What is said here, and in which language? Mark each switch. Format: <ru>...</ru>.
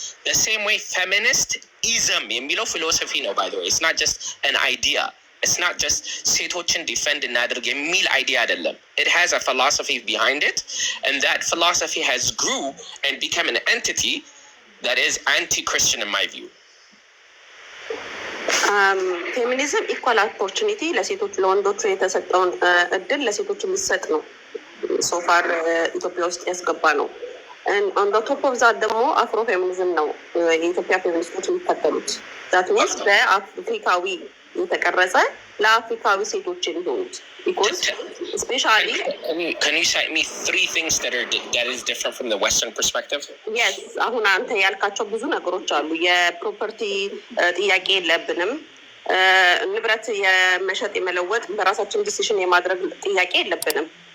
<en>The same way feministism</en> <am>የሚለው</am> <en>philosophy</en> <am>ነው</am> <en>by the way. It's not just an idea. It's not just</en> <am>ሴቶችን ዲፌንድ እናድርግ የሚል አይዲያ አይደለም.</am> <en>It has a philosophy behind it and that philosophy has grew and become an entity that is anti-Christian in my view.</en> <am>ፌሚኒዝም ኢኳል ኦፖርቹኒቲ ለሴቶች ለወንዶቹ የተሰጠውን እድል ለሴቶች የሚሰጥ ነው። ሶፋር ኢትዮጵያ ውስጥ ያስገባ ነው።</am> <en>on the top of that</en> <am>ደግሞ አፍሮ ፌሚኒዝም ነው የኢትዮጵያ ፌሚኒስቶች የሚከተሉት።</am> <en>that means</en> <am>በአፍሪካዊ የተቀረጸ ለአፍሪካዊ ሴቶች የሚሆኑት</am> <en>because especially can you cite me 3 things that is different from the Western perspective? Yes,</en> <am>አሁን አንተ ያልካቸው ብዙ ነገሮች አሉ። የፕሮፐርቲ ጥያቄ የለብንም። ንብረት የመሸጥ የመለወጥ በራሳችን ዲሲሽን የማድረግ ጥያቄ የለብንም።</am>